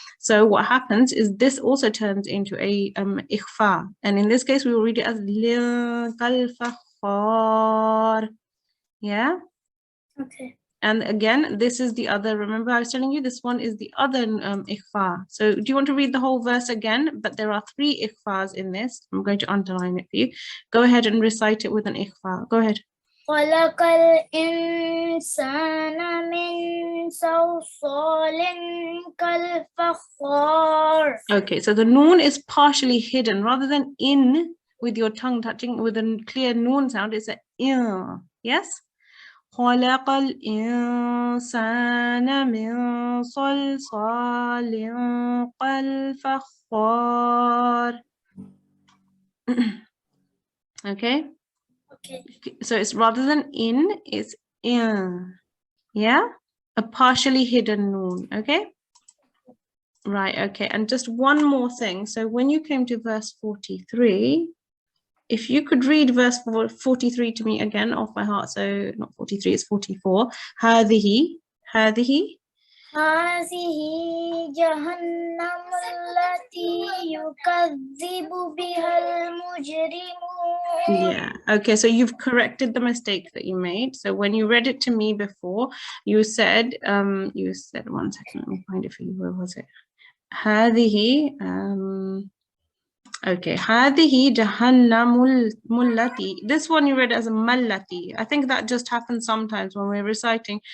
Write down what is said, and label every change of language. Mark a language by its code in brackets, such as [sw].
[en] So what happens is this also turns into a ikhfa, and in this case we will read it as lil kal fakhar. Yeah. Okay. And again, this is the other, remember I was telling you, this one is the other ikhfa. So do you want to read the whole verse again? But there are 3 ikhfas in this. I'm going to underline it for you. Go ahead and recite it with an ikhfa. Go ahead. [ar] خلق الإنسان من صلصال كالفخار. [en] Okay, so the noon is partially hidden. Rather than in with your tongue touching with a clear noon sound, it's a in. Yes? [ar] خلق الإنسان من صلصال كالفخار. [en] Okay? Okay. So it's rather than in, it's in. Yeah? A partially hidden noon. Okay? Right, okay. And just one more thing. So when you came to verse 43, if you could read verse 43 to me again off by heart, so not 43, it's 44. [ar] هذه هذه جهنم التي يكذب بها المجرمون. [en] Yeah. Okay, so you've corrected the mistake that you made. So when you read it to me before, you said, one second, let me find it for you. Where was it? [ar] هذه, okay, هذه جهنم التي. [en] This one you read as a mallati. I think that just happens sometimes when we're reciting.